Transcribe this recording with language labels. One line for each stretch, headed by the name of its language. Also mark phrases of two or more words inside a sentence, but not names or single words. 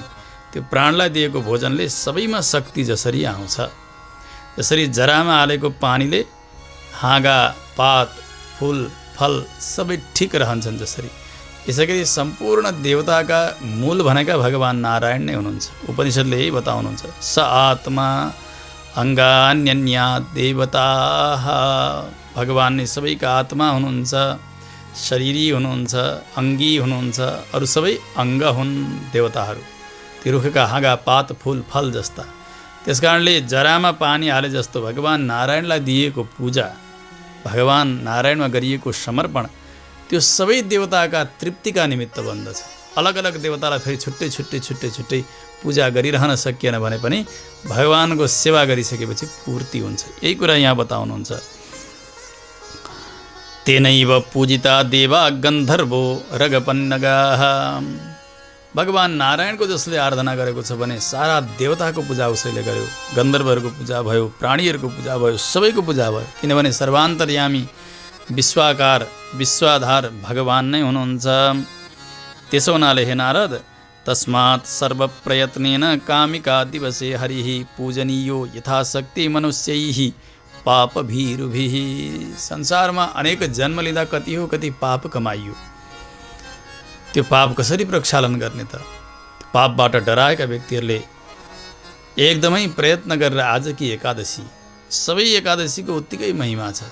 Nepali: त्यो प्राणलाई दिएको भोजनले सबैमा शक्ति जसरी आउँछ, जसरी जरामा हालेको पानीले हाँगा, पात, फुल, फल सबै ठिक रहन्छन्, जसरी यसैगरी सम्पूर्ण देवताका मूल भनेका भगवान नारायण नै हुनुहुन्छ। उपनिषदले यही बताउनुहुन्छ,
Sanskrit: स आत्मा अङ्गान्यन्या देवताः।
Nepali: भगवान नै सबैका आत्मा हुनुहुन्छ, शरीरी हुनुहुन्छ, अङ्गी हुनुहुन्छ, अरू सबै अङ्ग हुन् देवताहरू, ती रुखका हाँगा, पात, फुल, फल जस्ता। त्यसकारणले जरामा पानी हाले जस्तो भगवान नारायणलाई दिएको पूजा, भगवान नारायणमा गरिएको समर्पण त्यो सबै देवताका तृप्तिका निमित्त बन्दछ। अलग अलग देवतालाई फेरि छुट्टै छुट्टै छुट्टै छुट्टै पूजा गरिरहन सकिएन भने पनि भगवानको सेवा गरिसकेपछि पूर्ति हुन्छ। यही कुरा यहाँ बताउनुहुन्छ।
Sanskrit: तेनैव पूजिता देवा गन्धर्वो रगपन्नगाः।
Nepali: भगवान नारायणको जसले आराधना गरेको छ भने सारा देवताको पूजा उसैले गर्यो, गन्धर्वहरूको पूजा भयो, प्राणीहरूको पूजा भयो, सबैको पूजा भयो। किनभने सर्वान्तर्यामी, विश्वाकार, विश्वाधार भगवान नै हुनुहुन्छ। त्यसो हुनाले हे नारद,
Sanskrit: तस्मात् सर्वप्रयत्नेन कामिका दिवसे हरिः पूजनीयो यथाशक्ति मनुष्यैः पापभीरुभिः।
Nepali: संसारमा अनेक जन्म लिँदा कति हो कति पाप कमाइयो, त्यो पाप कसरी प्रक्षालन गर्ने त? पापबाट डराएका व्यक्तिहरूले एकदमै प्रयत्न गरेर आजकी एकादशी, सबै एकादशीको उत्तिकै महिमा छ।